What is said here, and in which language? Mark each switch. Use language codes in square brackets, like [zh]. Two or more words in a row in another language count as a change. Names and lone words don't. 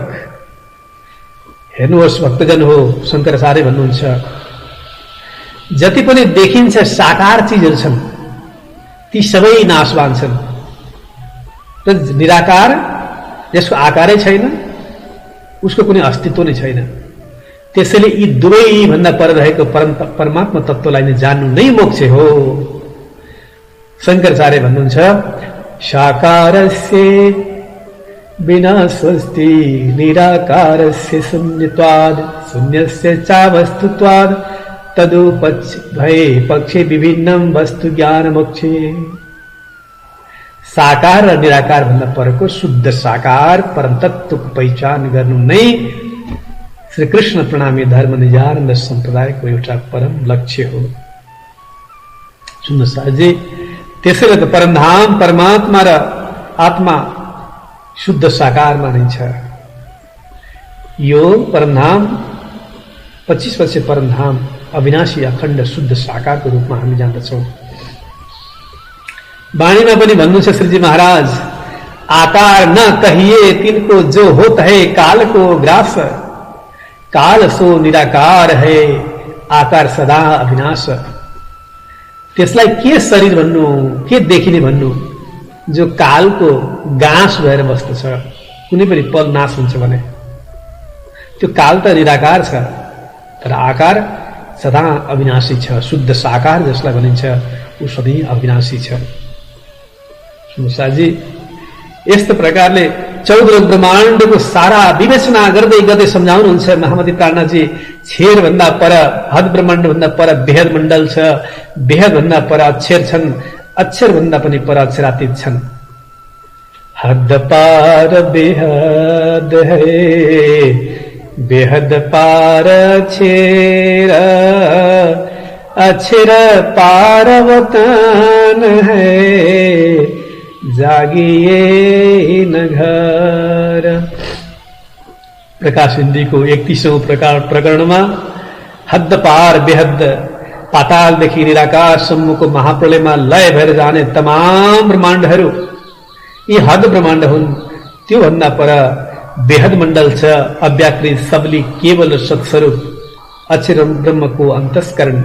[ne] हेर्नुहोस् भक्तजन हो, शंकराचार्य भन्नुहुन्छ जति पनि देखिन्छ साकार चीजहरू छन् ती सबै नाशवान छन् र निराकार जसको आकारै छैन उसको कुनै अस्तित्व नै छैन। त्यसैले यी दुवै भन्दा पर रहेको परमात्मा तत्त्वलाई नै जान्नु नै मोक्ष हो। [sa] शंकराचार्य भन्नुहुन्छ साकारस्य विनाशस्ति निराकारस्य शून्यत्वाद शून्यस्य चावस्तुत्वाद तदुपभये पक्षे विभिन्नम वस्तु ज्ञान मोक्षे। [ne] साकार र निराकार भन्दा परको शुद्ध साकार परम तत्त्वको पहिचान गर्नु नै श्री कृष्ण प्रणामी धर्म निजानन्द सम्प्रदायको एउटा परम लक्ष्य हो। सुन्नु साजी, त्यसैले त परमधाम परमात्मा र आत्मा शुद्ध साकार मानिन्छ। यो परमधाम 25 वर्ष परमधाम अविनाशी अखण्ड शुद्ध साकारको रूपमा हामी जान्दछौँ। वाणीमा पनि भन्नुहुन्छ श्रीजी महाराज, [hi] आकार न कहिए तिनको जो होता है काल को ग्रास, काल सो निराकार है आकार सदा अविनाश। [ne] त्यसलाई के शरीर भन्नु, के देखिने भन्नु, जो कालको गाँस भएर बस्दछ, कुनै पनि पल नाश हुन्छ भने। त्यो काल त निराकार छ तर आकार सदा अविनाशी छ। शुद्ध साकार जसलाई भनिन्छ ऊ सधैँ अविनाशी छ। सुनुसाजी, यस्तो प्रकारले 14 ब्रह्माण्डको सारा विवेचना गर्दै गर्दै सम्झाउनुहुन्छ महामती प्राणनाथजी। छेर भन्दा पर हद ब्रह्माण्ड भन्दा पर बेहद मण्डल छ, बेहद भन्दा पर अक्षर छन्, अक्षर भन्दा पनि पर अक्षरातीत छन्। [hi] हद पार बेहद है, बेहद पार अक्षर, अक्षर पार वतन है, जागिए न घर। [ne] प्रकाश हिन्दीको 31औं प्रकरणमा [hi] हद पार बेहद, [ne] पातालदेखि निराकारसम्मको महाप्रलयमा लय भएर जाने तमाम ब्रह्माण्डहरू यी हद ब्रह्माण्ड हुन्। त्यो भन्दा पर बेहद मण्डल छ, अव्याकृत सबली केवल सत्स्वरूप अक्षर ब्रह्मको अन्तस्करण।